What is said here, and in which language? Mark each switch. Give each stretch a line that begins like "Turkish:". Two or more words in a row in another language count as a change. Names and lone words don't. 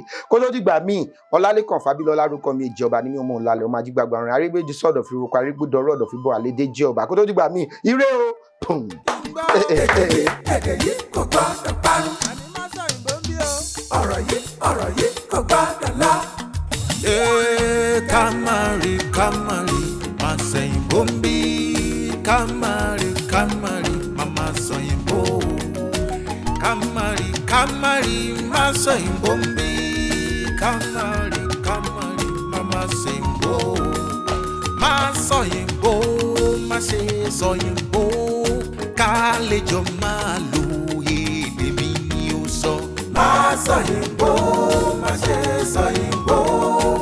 Yoruba: Kó tó dìgbà míì, Ọlálékàn Fábílọ́lá lórúkọ mi. Ìjọba ní mi ọmọ òǹlalẹ̀ ọmọ ajígbàgbà rìn arígbèjì sọ̀dọ̀ fi roko arígbòdọ̀rọ̀ ọ̀dọ̀ fi bọ̀ àlédè jẹ́ ọba. Kó tó dìgbà míì, ire o. Èdè yìí kò gbọ́dọ̀ parun. Àní Masọyinbo ń bí o. Ọ̀rọ̀ yìí kò gbọ́dọ̀ lọ. kamari, kamari, Masoyinbo mbi. Kamari, kamari, Masoyinbo. Kamari, kamari, Masoyinbo mbi. Kamari, kamari, Masoyinbo. Masoyinbo, Masoyinbo. Kálejò máa lo èdè mi ni ó sọ. Masọyinbo, Masoyinbo.